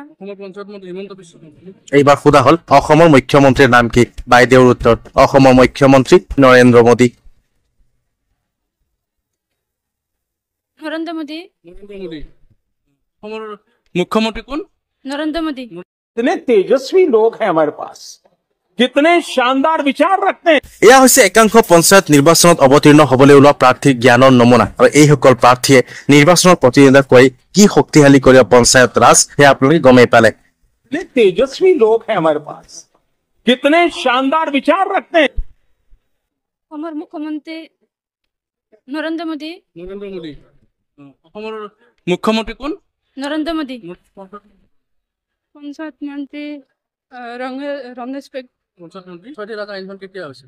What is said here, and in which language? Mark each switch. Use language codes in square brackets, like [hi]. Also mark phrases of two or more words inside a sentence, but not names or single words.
[as] অসমৰ পঞ্চায়ত মন্ত্ৰী হিমন্ত বিশ্ব শৰ্মা। এইবাৰ সোধা হ'ল অসমৰ মুখ্যমন্ত্ৰীৰ নাম কি? বাইদেউৰ উত্তৰ অসমৰ মুখ্যমন্ত্ৰী নৰেন্দ্ৰ মোদী। নৰেন্দ্ৰ মোদী। অসমৰ মুখ্যমন্ত্ৰী কোন? নৰেন্দ্ৰ মোদী। [hi] कितने तेजस्वी लोग हैं हमारे पास, कितने शानदार विचार रखते हैं। [as] এয়া হৈছে একাংশ পঞ্চায়ত নিৰ্বাচনত অৱতীৰ্ণ হ'বলৈ ওলোৱা প্ৰাৰ্থীৰ জ্ঞানৰ নমুনা। আৰু এইসকল প্ৰাৰ্থীয়ে নিৰ্বাচনত প্ৰতিদ্বন্দ্বিতা কৰি কি শক্তিশালী কৰিব পঞ্চায়ত ৰাজ সেয়া আপোনালোকে গমেই পালে। [hi] कितने तेजस्वी लोग हैं हमारे पास, कितने शानदार विचार रखते हैं। [as] অসমৰ মুখ্যমন্ত্ৰী নৰেন্দ্ৰ মোদী। অসমৰ মুখ্যমন্ত্ৰী কোন? নৰেন্দ্ৰ মোদী। পঞ্চায়ত মন্ত্ৰী ৰমেশ পেগু। পঞ্চায়ত মন্ত্ৰী ছয়টি ৰাজ আইনখন কেতিয়া হৈছিল?